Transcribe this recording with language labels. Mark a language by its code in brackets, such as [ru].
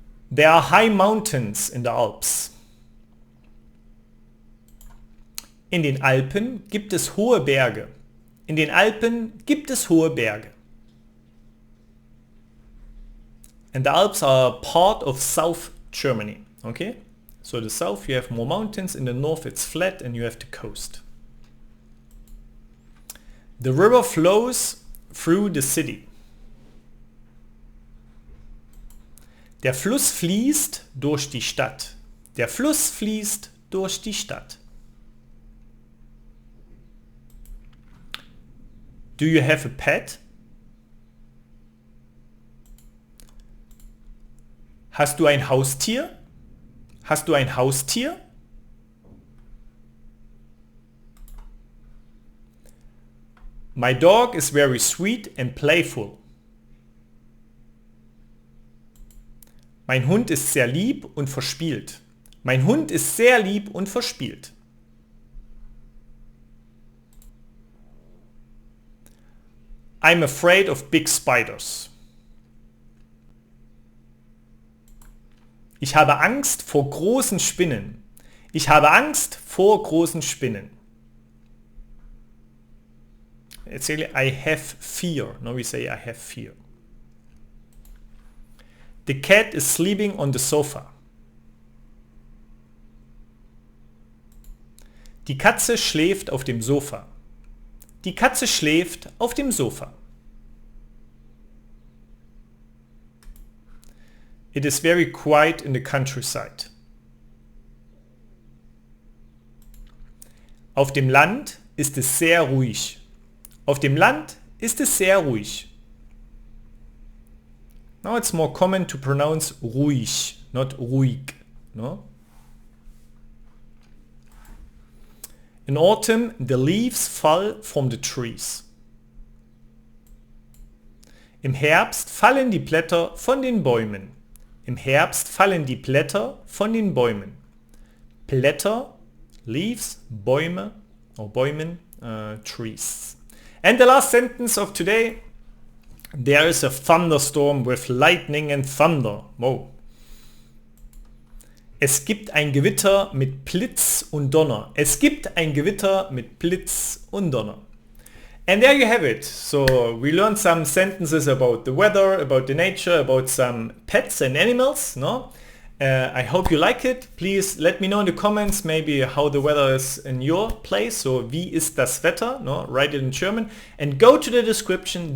[en] There are high mountains in the Alps. [de] In den Alpen gibt es hohe Berge. In den Alpen gibt es hohe Berge. [en] And the Alps are part of South Germany. Okay? So the south you have more mountains, in the north it's flat and you have the coast. The river flows through the city. [de] Der Fluss fließt durch die Stadt. Der Fluss fließt durch die Stadt. [en] Do you have a pet? [de] Hast du ein Haustier? Hast du ein Haustier? [en] My dog is very sweet and playful. [de] Mein Hund ist sehr lieb und verspielt. Mein Hund ist sehr lieb und verspielt. [en] I'm afraid of big spiders. [de] Ich habe Angst vor großen Spinnen. Ich habe Angst vor großen Spinnen. [en] It's really I have fear. No, we say I have fear. The cat is sleeping on the sofa. [de] Die Katze schläft auf dem Sofa. Die Katze schläft auf dem Sofa. [en] It is very quiet in the countryside. [de] Auf dem Land ist es sehr ruhig. Auf dem Land ist es sehr ruhig. [en] Now it's more common to pronounce ruhig, not ruhig. No? In autumn, the leaves fall from the trees. [de] Im Herbst fallen die Blätter von den Bäumen. Im Herbst fallen die Blätter von den Bäumen. [en] Blätter, leaves, Bäume, or Bäumen, trees. And the last sentence of today. There is a thunderstorm with lightning and thunder. Wow. [de] Es gibt ein Gewitter mit Blitz und Donner. Es gibt ein Gewitter mit Blitz und Donner. [en] And there you have it. So we learned some sentences about the weather, about the nature, about some pets and animals. No? I hope you like it. Please let me know in the comments maybe how the weather is in your place. [de] So wie ist das Wetter? [en] No? Write it in German. And go to the description.